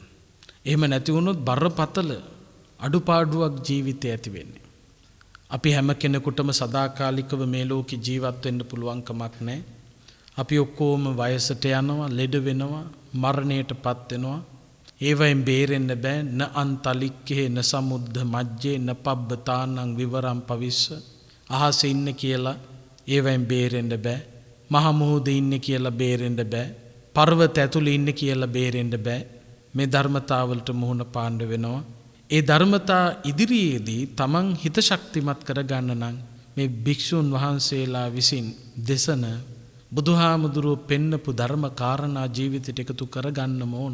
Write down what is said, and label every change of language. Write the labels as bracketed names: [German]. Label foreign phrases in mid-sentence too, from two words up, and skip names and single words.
[Sinhala] එහෙම නැති වුණොත් බරපතල අඩුපාඩුවක් ජීවිතේ ඇති වෙන්නේ. අපි හැම කෙනෙකුටම සදාකාලිකව මේ ලෝකේ ජීවත් වෙන්න පුළුවන් කමක් නැහැ. අපි ඔක්කොම වයසට යනවා, ලෙඩ වෙනවා, මරණයටපත් වෙනවා. ඒවයින් බේරෙන්න බෑ. [Pali] න අන්තලික්කේ න සමුද්ද මජ්ජේ න පබ්බතානං විවරම් පවිස්ස. [Sinhala] අහසේ ඉන්න කියලා ඒවයින් බේරෙන්න බෑ. මහ මුහුදේ ඉන්න කියලා බේරෙන්න බෑ. පර්වත ඇතුලේ ඉන්න කියලා බේරෙන්න බෑ. මේ ධර්මතාවලට මුහුණ පාන්න වෙනවා. ඒ ධර්මතා ඉදිරියේදී තමන් හිත ශක්තිමත් කරගන්න නම් මේ භික්ෂුන් වහන්සේලා විසින් දෙසන බුදුහාමුදුරුවෝ පෙන්නපු ධර්ම කාරණා ජීවිතයට එකතු කරගන්නම ඕන.